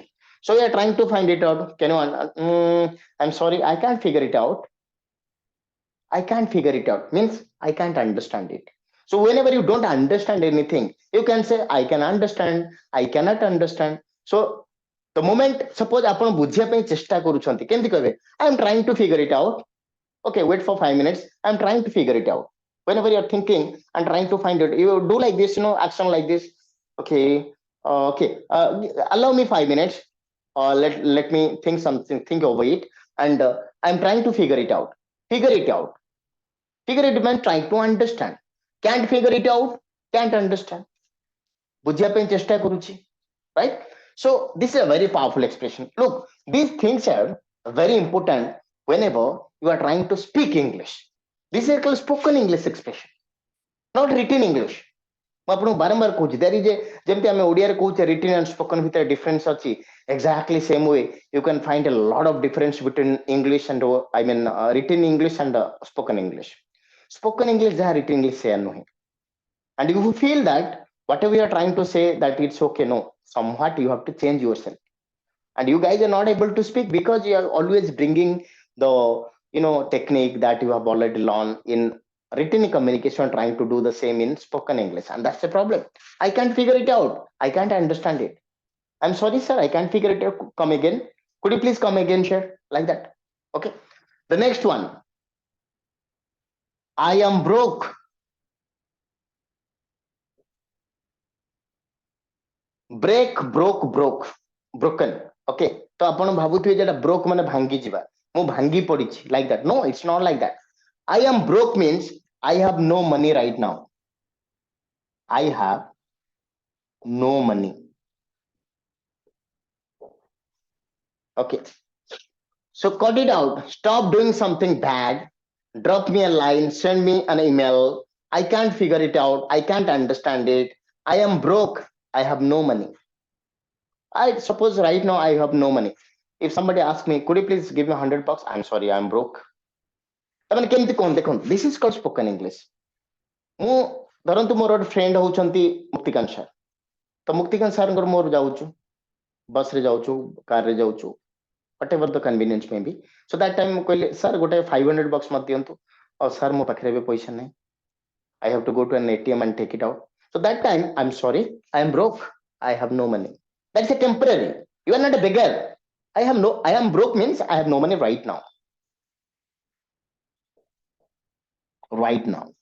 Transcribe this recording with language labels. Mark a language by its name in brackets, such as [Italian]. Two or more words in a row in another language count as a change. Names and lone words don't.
[English] So we are trying to find it out. Can you? I'm sorry, I can't figure it out. I can't figure it out. Means I can't understand it. So whenever you don't understand anything, you can say I can understand. I cannot understand. So the moment suppose [Odia] ଆପଣ ବୁଝିବା ପାଇଁ ଚେଷ୍ଟା କରୁଛନ୍ତି କେମିତି କହିବେ [English] I am trying to figure it out. Okay, wait for 5 minutes. I'm trying to figure it out. Whenever you're thinking and trying to find it, you do like this, action like this. Okay, okay. Allow me 5 minutes. Let me think something, think over it, and I'm trying to figure it out. Figure it out. Figure it means trying to understand. Can't figure it out. Can't understand. [Odia] ବୁଝିବା ପାଇଁ ଚେଷ୍ଟା କରୁଛି, [English] right? So this is a very powerful expression. Look, these things are very important whenever you are trying to speak English. This is called spoken English expression, not written English. [Odia] ମୁଁ ଆପଣଙ୍କୁ ବାରମ୍ବାର କହୁଛି [English] there is a [Odia] ଯେମିତି ଆମେ ଓଡ଼ିଆରେ କହୁଛେ [English] written and spoken [Odia] ଭିତରେ difference ଅଛି, [English] exactly same way you can find a lot of difference between English and written English and spoken English. Spoken English ଯାହା written English [Odia] ସେୟା ନୁହେଁ. [English] And if you feel that whatever you are trying to say that it's okay, no, somewhat you have to change yourself. And you guys are not able to speak because you are always bringing the technique that you have already learned in written communication, trying to do the same in spoken English, and that's the problem. I can't figure it out. I can't understand it. I'm sorry, sir, I can't figure it out. Come again. Could you please come again, sir? Like that. Okay. The next one. I am broke. Break, broke, broken. Okay. [Odia] ତ ଆପଣ ଭାବୁଥିବେ ଯେଉଁଟା broke ମାନେ ଭାଙ୍ଗି ଯିବା. ମୁଁ ଭାଙ୍ଗି ପଡ଼ିଛି [English] like that. No, it's not like that. I am broke means I have no money right now. I have no money. Okay. So cut it out. Stop doing something bad. Drop me a line. Send me an email. I can't figure it out. I can't understand it. I am broke. I have no money. I suppose right now I have no money. If somebody asks me, could you please give me $100? I'm sorry, I'm broke. [Odia] ତାମାନେ କେମିତି କଣ ଦେଖନ୍ତୁ, [English] this is called spoken English. [Odia] ମୁଁ ଧରନ୍ତୁ ମୋର ଗୋଟେ ଫ୍ରେଣ୍ଡ ହଉଛନ୍ତି ମୁକ୍ତିକାନ୍ତ ସାର୍. ତ ମୁକ୍ତିକାନ୍ତ ସାର୍ଙ୍କର ମୋର ଯାଉଛୁ, ବସରେ ଯାଉଛୁ, କାରରେ ଯାଉଛୁ, [English] whatever the convenience may be. So that time [Odia] ମୁଁ କହିଲି ସାର୍ ଗୋଟେ $500 ମତେ ଦିଅନ୍ତୁ. ଆଉ ସାର୍ ମୋ ପାଖରେ ଏବେ ପଇସା ନାହିଁ. [English] I have to go to an ATM and take it out. So that time, I'm sorry, I am broke. I have no money. That's a temporary. You are not a beggar. I am broke means I have no money right now. Right now.